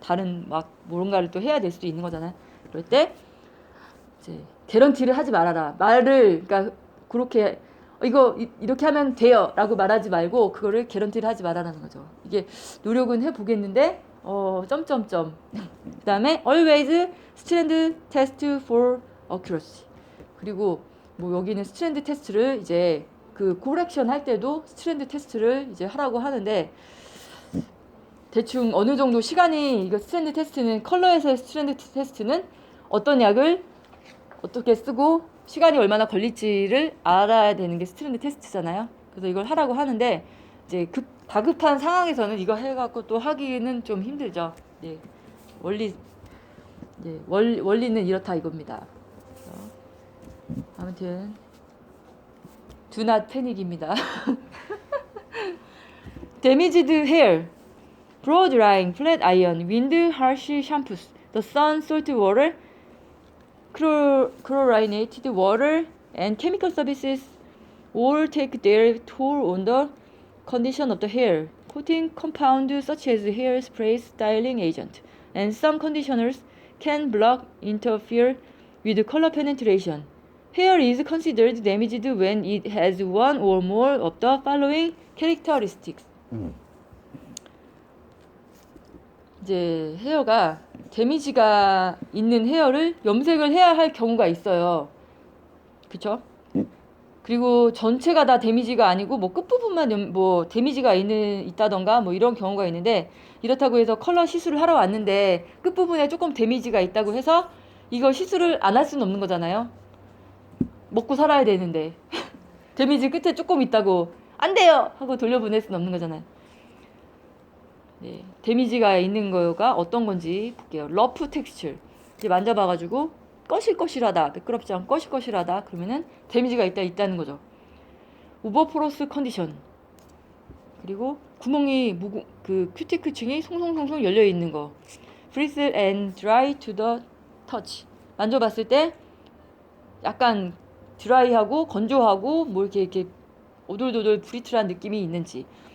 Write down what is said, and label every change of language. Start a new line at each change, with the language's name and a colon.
Korean: 다른 막 뭔가를 또 해야 될 수도 있는 거잖아요. 그럴 때 이제 개런티를 하지 말아라. 그러니까 그렇게 이거 이렇게 하면 돼요 라고 말하지 말고 그거를 개런티를 하지 말아라는 거죠. 이게 노력은 해보겠는데 점점점. 그 다음에
English: always strand test for accuracy.
Korean: 그리고 뭐 여기는 스트랜드 테스트를 이제 그 코렉션 할 때도 스트랜드 테스트를 이제 하라고 하는데 대충 어느 정도 시간이 이거 스트랜드 테스트는 컬러에서의 스트랜드 테스트는 어떤 약을 어떻게 쓰고 시간이 얼마나 걸릴지를 알아야 되는 게 스트랜드 테스트잖아요. 그래서 이걸 하라고 하는데 이제 다급한 상황에서는 이거 해갖고 또 하기는 좀 힘들죠. 예, 원리 원리는 이렇다 이겁니다. 아무튼
English: do not panic
Korean: 입니다.
English: damaged hair, blow drying, flat iron, wind harsh shampoos, the sun, salt water, chlorinated water, and chemical services all take their toll on the condition of the hair. Coating compounds such as hairspray, styling agent, and some conditioners can block interfere with color penetration. Hair is considered damaged when it has one or more of the following characteristics.
Korean: 이제 헤어가 데미지가 있는 헤어를 염색을 해야 할 경우가 있어요. 그쵸? 그리고 전체가 다 데미지가 아니고 뭐 끝부분만 뭐 데미지가 있다던가 뭐 이런 경우가 있는데, 이렇다고 해서 컬러 시술을 하러 왔는데 끝부분에 조금 데미지가 있다고 해서 이거 시술을 안 할 수는 없는 거잖아요. 먹고 살아야 되는데 데미지 끝에 조금 있다고 안 돼요 하고 돌려보낼 수는 없는 거잖아요. 네, 데미지가 있는 거가 어떤 건지 볼게요. 러프 텍스처. 이제 만져봐가지고 거실거실하다, 매끄럽지 않고 거실거실하다 그러면은 데미지가 있다는 거죠. 오버포러스 컨디션. 그리고 구멍이 그 큐티클층이 송송송송 열려 있는 거.
English: Brittle and dry to the touch.
Korean: 만져봤을 때 약간 드라이하고 건조하고 뭐 이렇게 오돌도돌 브리틀한 느낌이 있는지.